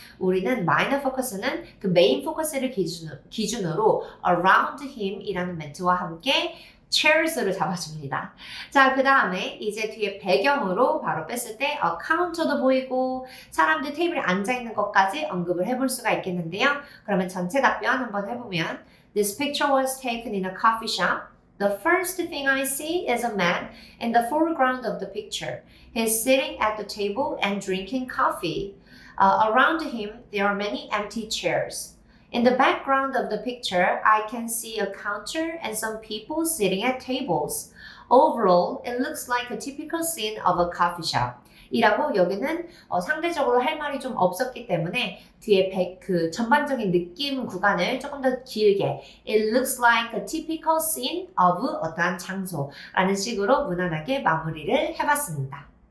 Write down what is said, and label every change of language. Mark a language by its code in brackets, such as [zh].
[ko] 우리는 마이너 포커스는 그 메인 포커스를 기준으로 around him 이라는 멘트와 함께 chairs를 잡아줍니다. 자, 그 다음에 이제 뒤에 배경으로 바로 뺐을 때 카운터도 보이고 사람들 테이블에 앉아있는 것까지 언급을 해볼 수가 있겠는데요. 그러면 전체 답변 한번 해보면 [en] This picture was taken in a coffee shop. The first thing I see is a man in the foreground of the picture. He's sitting at the table and drinking coffee. Around him, there are many empty chairs. In the background of the picture, I can see a counter and some people sitting at tables. Overall, it looks like a typical scene of a coffee shop. [ko] 이라고 여기는 상대적으로 할 말이 좀 없었기 때문에 뒤에 그 전반적인 느낌 구간을 조금 더 길게 [en] It looks like a typical scene of [ko] 어떠한 장소라는 식으로 무난하게 마무리를 해봤습니다.